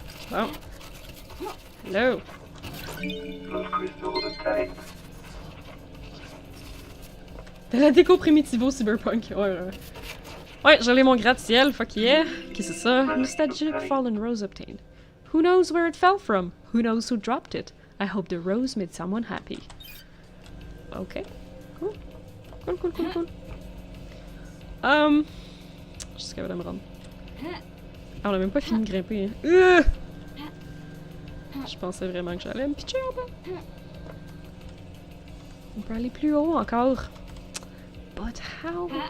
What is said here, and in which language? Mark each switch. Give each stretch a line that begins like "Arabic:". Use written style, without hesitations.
French: Bon.
English: Hello! Of crystal obtained.
French: De la déco primitivo cyberpunk. Ouais, ouais. Ouais, j'allais mon gratte-ciel,
English: fuck yeah.
French: Qu'est-ce que c'est ça?
English: Nostalgic fallen rose obtained. Who knows where it fell from? Who knows who dropped it? I hope the rose made someone happy. Ok. Cool. Cool, cool, cool, cool.
French: Je suis capable de me rendre. Ah, on a même pas fini de grimper, hein. Je pensais vraiment que j'allais me pitcher en bas. On peut aller plus haut encore.
English: But how?